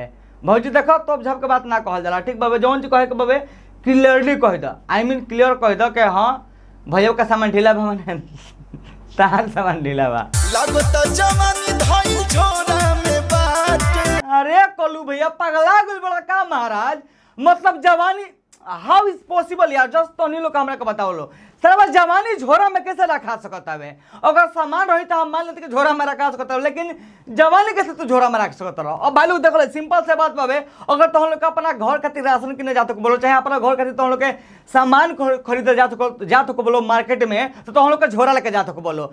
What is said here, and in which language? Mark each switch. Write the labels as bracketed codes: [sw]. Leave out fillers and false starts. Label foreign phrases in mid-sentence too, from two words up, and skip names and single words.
[bho] भौजी देखो तो झप के बात ना कहल जाला, ठीक बाबे, जौन चीज कहे के बाबे क्लियरली कह दो, क्लियर कह दो कि हाँ भैया का सामान ढीला बा, मैंने तहार सामान ढीला बा। अरे कलू भैया पगला गइल बड़ा का महाराज, मतलब जवानी [en] how is possible [bho] यार, जस्ट तो नहीं लोग हमरा के बताओ लो। सर जवानी झोरा में कैसे रखा सकता है? अगर सामान रही तो हम मान लेते कि झोरा में रखा सकता है, लेकिन जवानी कैसे तू झोरा में रख सकता रहो? अब भाई लोग देखो सिंपल से बात पावे, अगर तो हम लोग अपना घर खातिर राशन किने जाते को बोलो, चाहे अपना घर खातिर तो हम लोग के सामान खरीदे जाते को बोलो मार्केट में, तो हम लोग का झोरा लेके जाते को बोलो।